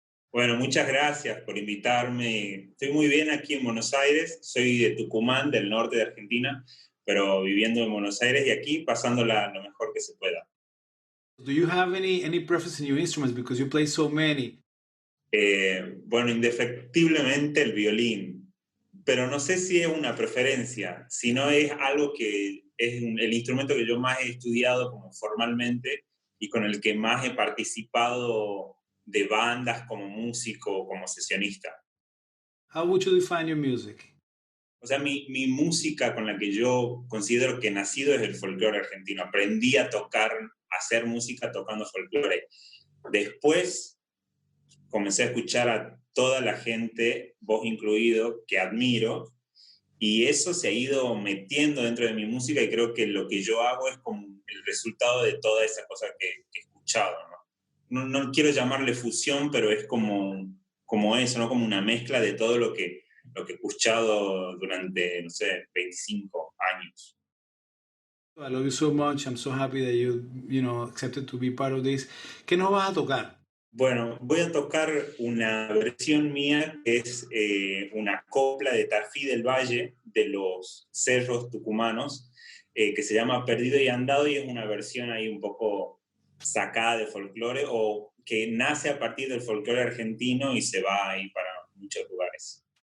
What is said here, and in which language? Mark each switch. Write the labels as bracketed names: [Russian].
[Spanish] Bueno, muchas gracias por invitarme. Estoy muy bien aquí en Buenos Aires. Soy de Tucumán, del norte de Argentina, pero viviendo en Buenos Aires y aquí pasándola lo mejor que se pueda. [English] Do you have any preference in your instruments because you play so many? [Spanish] Bueno, indefectiblemente el violín, pero no sé si es una preferencia, sino es algo que es el instrumento que yo más he estudiado como formalmente y con el que más he participado de bandas como músico, como sesionista. [English] How would you define your music? [Spanish] O sea, mi música con la que yo considero que he nacido es el folclore argentino. Aprendí a tocar, a hacer música tocando folclore. Después comencé a escuchar a toda la gente, vos incluido, que admiro, y eso se ha ido metiendo dentro de mi música y creo que lo que yo hago es como el resultado de toda esa cosa que he escuchado, ¿no? No quiero llamarle fusión, pero es como eso, ¿no? Como una mezcla de todo lo que he escuchado durante, no sé, 25 años. [English] I love you so much. I'm so happy that you accepted to be part of this. [Spanish] ¿Qué nos vas a tocar? Bueno, voy a tocar una versión mía que es una copla de Tafí del Valle, de los cerros tucumanos, que se llama Perdido y Andado, y es una versión ahí un poco sacada de folclore o que nace a partir del folclore argentino y se va ahí para muchos lugares.